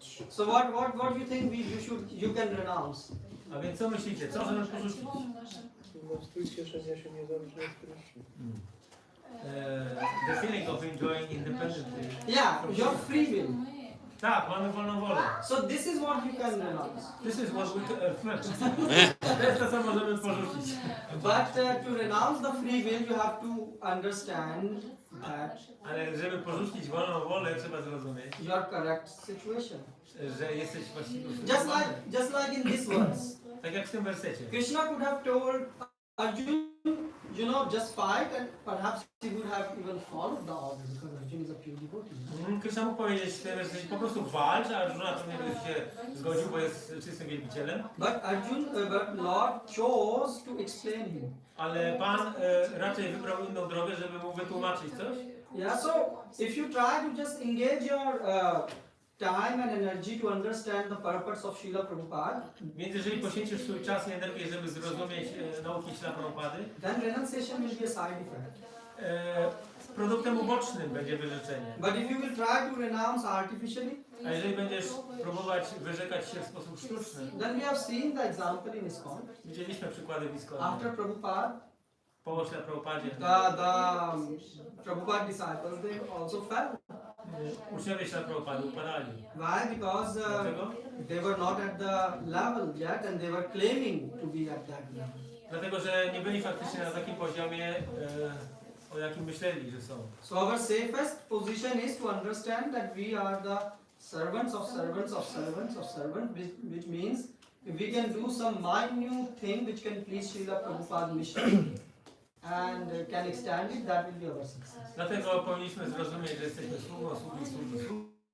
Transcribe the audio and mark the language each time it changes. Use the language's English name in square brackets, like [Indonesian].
[English] So what do you think you can renounce? [Polish] A więc co myślicie? Co możemy porzucić? Strój cieszenia się niezależnie od Kryszny. [English] The feeling of enjoying independently. Yeah, your free will. [Polish] Tak, mamy wolną wolę. [English] So this is what you can renounce. This is what we [Polish] to jest to, co możemy porzucić. [English] But to renounce the free will, you have to understand that [Polish] Ale żeby porzucić wolną wolę, trzeba zrozumieć, [English] your correct situation. [Polish] że jesteś właściwie [English] Just like in this verse, [Polish] tak jak w tym wersecie. [English] Krishna could have told Arjun, just fight, and perhaps he would have even followed the order because Arjun is a pure devotee. [Polish] Krishna mógł powiedzieć w tym wersecie, po prostu walcz, a Arjuna pewnie by się zgodził, bo jest czystym wielbicielem. [English] But Lord chose to explain him. [Polish] Ale Pan raczej wybrał inną drogę, żeby mu wytłumaczyć coś. [English] Yeah, so if you try to just engage your time and energy to understand the purpose of Srila Prabhupada, [Polish] Więc jeżeli poświęcisz swój czas i energię, żeby zrozumieć nauki Śla Prabhupady, [English] then renunciation will be a side effect. [Polish] produktem ubocznym będzie wyrzeczenie. [English] But if you will try to renounce artificially, [Polish] A jeżeli będziesz próbować wyrzekać się w sposób sztuczny, [English] then we have seen the example in ISKCON. [Polish] widzieliśmy przykłady w ISKCON. [English] After Prabhupada, [Polish] Po Śla Prabhupadzie. [English] the Prabhupada disciples, they also fell. [Polish] Uczniowie Śla Prabhupady upadali. [English] Why? Because [Polish] Dlaczego? [English] they were not at the level yet and they were claiming to be at that level. [Polish] Dlatego, że nie byli faktycznie na takim poziomie, o jakim myśleli, że są. [English] So our safest position is to understand that we are the servants of servants of servants of servants, which means if we can do some minute thing which can please Srila Prabhupada's mission and can extend it, that will be our success. [Polish] Dlatego powinniśmy zrozumieć, że jesteśmy sługą, sługi.